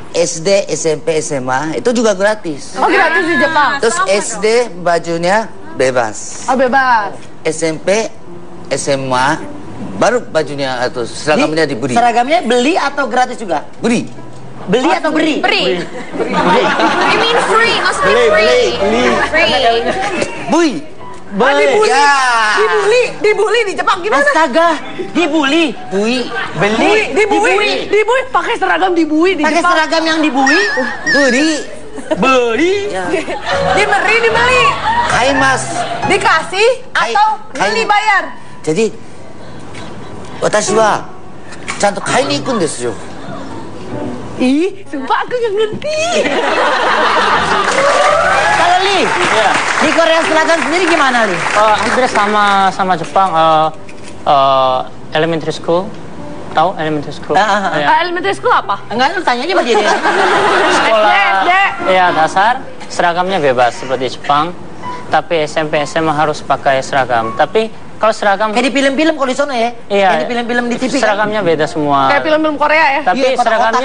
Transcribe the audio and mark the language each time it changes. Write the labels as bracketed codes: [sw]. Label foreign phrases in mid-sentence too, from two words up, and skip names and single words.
[id] SD, SMP, SMA itu juga gratis. Gratis di Jepang. Terus SD bajunya bebas. Bebas. SMP, SMA baru bajunya atau seragamnya diberi. Seragamnya beli atau gratis juga? Beri. Beli atau beri? Beri. [en] You mean free? [id] Maksudnya free. Bui. Dibully. Dibully di Jepang gimana? Astaga, dibully. Bui. Dibully. Pakai seragam dibully di Pakai Jepang. seragam yang dibully? Beri. Beli. Dibeli. Kain mas. Dikasih atau dibayar? Jadi, [ja] 私はちゃんと買いに行くんですよ。 [id] Ih, sumpah aku nggak ngerti. Kalau Li, di Korea Selatan sendiri gimana Li? Hampir sama Jepang. [en] Elementary school, [id] tahu [en] elementary school? Elementary school [id] apa? Enggak, lu tanya aja sama dia. Sekolah SD. Ya dasar, seragamnya bebas seperti Jepang. Tapi SMP SMA harus pakai seragam. Tapi kalau seragam kayak di film-film kalau di sana ya? Iya. Kayak di film-film di TV seragamnya beda semua. Kayak film-film Korea ya? Tapi iya, seragamnya